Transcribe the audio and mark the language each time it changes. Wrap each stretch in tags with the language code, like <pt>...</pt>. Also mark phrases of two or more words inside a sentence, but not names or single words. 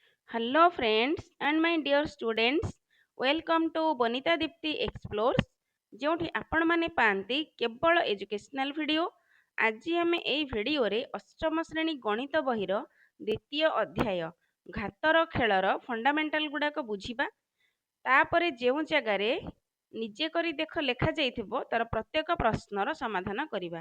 <en>Hello friends and my dear students, welcome to Bonita Dipti Explores</en> <or>ଯେଉଁଠି ଆପଣମାନେ ପାଆନ୍ତି କେବଳ</or> <en>educational video.</en> <or>ଆଜି ଆମେ ଏହି ଭିଡ଼ିଓରେ ଅଷ୍ଟମ ଶ୍ରେଣୀ ଗଣିତ ବହିର ଦ୍ୱିତୀୟ ଅଧ୍ୟାୟ ଘାତର ଖେଳର ଫଣ୍ଡାମେଣ୍ଟାଲ ଗୁଡ଼ାକ ବୁଝିବା। ତାପରେ ଯେଉଁ ଜାଗାରେ ନିଜେ କରି ଦେଖ ଲେଖାଯାଇଥିବ ତାର ପ୍ରତ୍ୟେକ ପ୍ରଶ୍ନର ସମାଧାନ କରିବା।</or>